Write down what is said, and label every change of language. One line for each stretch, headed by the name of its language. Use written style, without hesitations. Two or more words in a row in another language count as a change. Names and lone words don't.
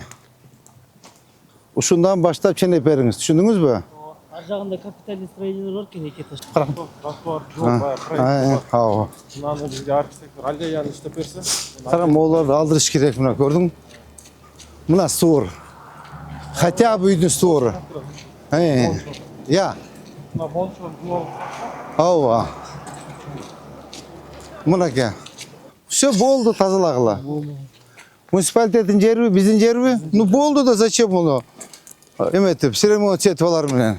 Kyrgyz: Ушундан баштап ченеп бериңиз, түшүндүңүзбү? Ар жагында капитальный строениялар бар экен, эки этаж. Тротуар жок, проект. Ооба. Мынаны бизге архитектор Алиян иштеп берсе. Кара, могуларды алдырыш керек, мына көрдүң? Мына створ.
Russian: Хотя бы
Kyrgyz: үйдүн створу. Я. Мына болчу, бул. Ооба. Мынаке. Все болду тазалагыла. Муниципалитеттин жерби, биздин жерби? Ну болду да зачем муну? Эметип, ремонт алар менен.